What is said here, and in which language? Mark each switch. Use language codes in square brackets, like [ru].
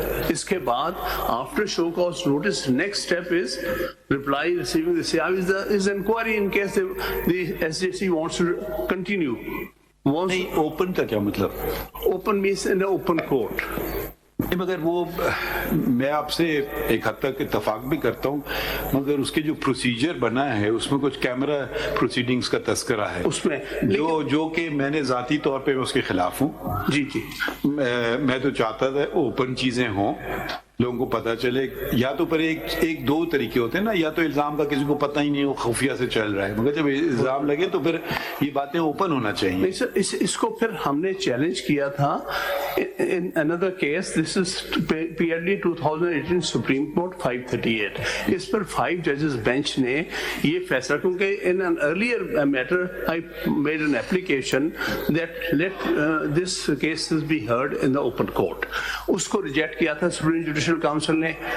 [ur] اس کے بعد [en] After show cause notice next step is reply receiving the CIV is inquiry in case the SJC wants to continue. [ur] نہیں open کا کیا مطلب؟ [en] Open means in the open court. [ur] مگر وہ میں آپ سے ایک حد تک اتفاق بھی کرتا ہوں, مگر اس کے جو پروسیجر بنا ہے اس میں کچھ کیمرہ پروسیڈنگز کا تذکرہ ہے اس میں, جو کہ میں نے ذاتی طور پہ اس کے خلاف ہوں. جی جی میں تو چاہتا تھا اوپن چیزیں ہوں, لوگوں کو پتہ چلے. یا تو پر ایک دو طریقے ہوتے ہیں نا, یا تو الزام کا کسی کو پتہ ہی نہیں, وہ خفیہ سے چل رہا ہے, مگر جب الزام لگے تو پھر یہ باتیں اوپن ہونا چاہیے. نہیں سر, اس کو پھر ہم نے چیلنج کیا تھا [en] in another case. This is PRD 2018 Supreme Court 538. [ur] اس per 5 judges bench نے یہ فیصلہ, کیونکہ [en] in an earlier matter I made an application that let this cases be heard in the open court. [ur] اس کو reject کیا تھا Supreme Judicial Council نے.